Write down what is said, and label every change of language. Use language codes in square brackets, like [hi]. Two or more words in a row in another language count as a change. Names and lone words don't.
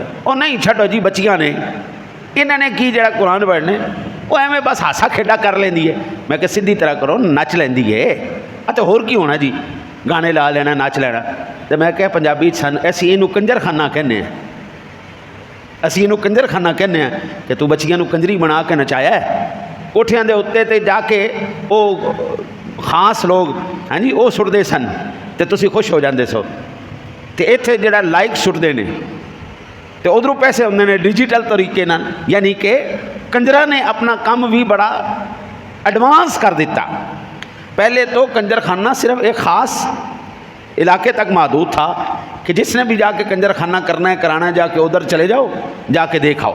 [pa] او نہیں چھٹو جی، بچیاں نے انہوں نے کی جڑا قرآن پڑھنے وہ ایویں بس ہاسا کھیڈا کر لیندی ہے۔ میں کہ سیدھی طرح کرو، نچ لیندی ہے۔ اچھا ہور کی ہونا جی، گانے لا لینا، نچ لینا۔ تو میں کہ پنجابی سن اسی اینو کنجر خانہ کہنے ہیں، اسی اینو کنجر خانہ کہنے ہیں کہ تو بچیاں نو کنجری بنا کے نچایا ہے۔ کوٹھیاں دے اُتے تے جا کے او خاص لوگ ہاں جی وہ سٹدے سن تے تسی خوش ہو جاندے سو، تے ایتھے جڑا لائک سٹدے نے تے ادھروں پیسے ہوندے نے ڈیجیٹل طریقے نال، یعنی کہ کنجرا نے اپنا کام بھی بڑا ایڈوانس کر دیتا۔ [ur] پہلے تو کنجر خانہ صرف ایک خاص علاقے تک محدود تھا کہ جس نے بھی جا کے کنجر خانہ کرنا ہے کرانا ہے، جا کے ادھر چلے جاؤ، جا کے دیکھاؤ۔